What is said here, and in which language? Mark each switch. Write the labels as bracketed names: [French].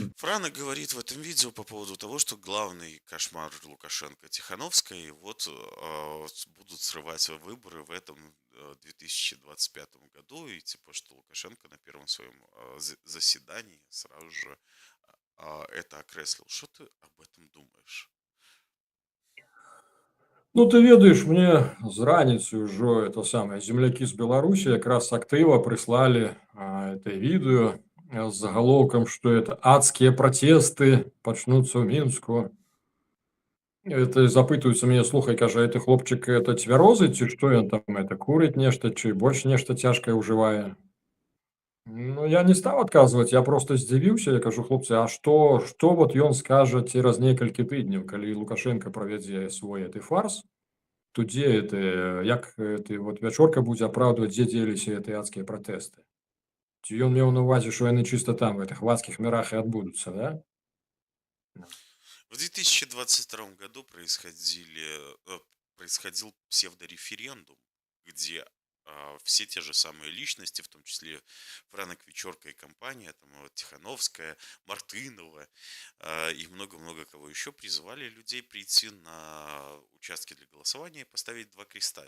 [Russian] Франк говорит в этом видео по поводу того, что главный кошмар Лукашенко Тихановской, вот будут срывать выборы в этом 2025 году, и типа, что Лукашенко на первом своем заседании сразу же это окреслил. Что ты об этом думаешь? [Belarusian] Ну, ты ведаеш, мне з раніцы ўжо это самае землякі з Беларусі якраз актыва прыслалі это відэо з загалоўкам, што это адскія пратэсты пачнуцца ў Мінску. Это запытваюцца мяне, слухай, кажа, ты хлопчык это цвярозы, ці што ён там это курыць нешта, ці больш нешта цяжкае ўжывае? Ну, я не стаў адказваць, я проста здзівіўся, я кажу, хлопцы, а што вот ён скажа цераз некалькі тыдняў, калі Лукашенко правядзе свой гэты фарс, то дзе это, як ты вот Вячорка будзе апраўдваць, дзе дзеліся гэтыя адскія пратэсты? Ці ён меў на ўвазе, што яны чыста там, в гэтых вадскіх мірах і адбудуцца, да? [Russian] В 2022 году происходили, происходил псевдореферендум, где все те же самые личности, в том числе Франк Вечерка и компания, там вот Тихановская, Мартынова и много-много кого еще, призывали людей прийти на участки для голосования и поставить два креста.